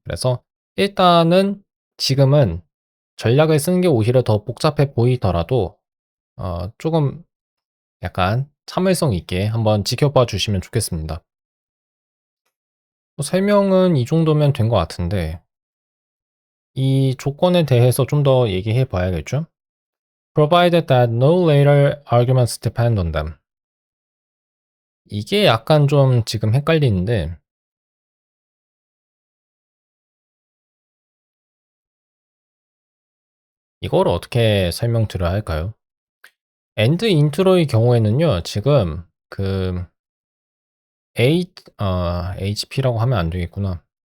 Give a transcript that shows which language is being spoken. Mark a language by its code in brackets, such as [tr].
[ko] 그래서 일단은 지금은 전략을 쓰는 게 오히려 더 복잡해 보이더라도 조금 약간 참을성 있게 한번 지켜봐 주시면 좋겠습니다. 설명은 이 정도면 된 것 같은데 이 조건에 대해서 좀 더 얘기해 봐야겠죠? [en] Provided that no later arguments depend on them. [ko] 이게 약간 좀 지금 헷갈리는데 이걸 어떻게 설명드려야 할까요? 엔드 인트로의 경우에는요. 지금 그 HP라고 하면 안 되겠구나.